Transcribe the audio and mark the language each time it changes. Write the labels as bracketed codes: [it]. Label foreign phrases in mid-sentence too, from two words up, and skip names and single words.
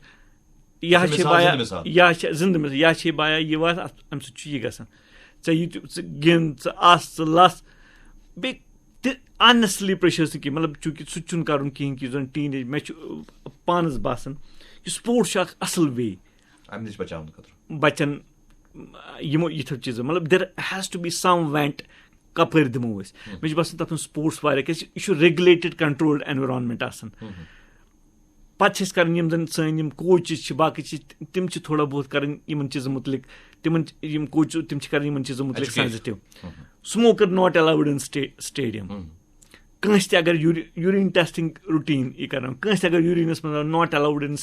[ks] یا چھِ بایا یا چھِ زِندٕ مِثال یا چھے بایا یہِ واتھ اَتھ اَمہِ سۭتۍ چھُ یہِ گژھان ژےٚ یہِ تہِ ژٕ گِنٛد ژٕ اَس ژٕ لَس بیٚیہِ تہِ [en] unnecessary pressures [ks] نہٕ کینٛہہ مطلب چوٗنٛکہِ سُہ تہِ چھُنہٕ کَرُن کِہیٖنۍ کہِ یُس زَن [en] teen age [ks] مےٚ چھُ پانَس باسان کہِ سپوٹس چھُ اکھ اَصٕل وے بَچن یِمو یِتھو چیٖزو مطلب [en] there has to be some vent [ks] کَپٲرۍ دِمو أسۍ مےٚ چھُ باسان تَتھ منٛز سپوٹس واریاہ کیازِ یہِ چھُ [en] regulated controlled environment [ks] آسان پَتہٕ چھِ أسۍ کَرٕنۍ یِم زَن سٲنۍ یِم کوچِز چھِ باقٕے چیٖز تِم چھِ تھوڑا بہت کَرٕنۍ یِمن چیٖزن مُتعلِق تِمن یِم کوچِز تِم چھِ کَرٕنۍ یِمن چیٖزن مُتعلِق سینسٹِو [en] smoker not allowed in stadium [ks] کٲنٛسہِ تہِ اگر [en] urine testing routine [ks] یہِ کَران کٲنٛسہِ تہِ اگر یوٗریٖنَس منٛز [en] not allowed in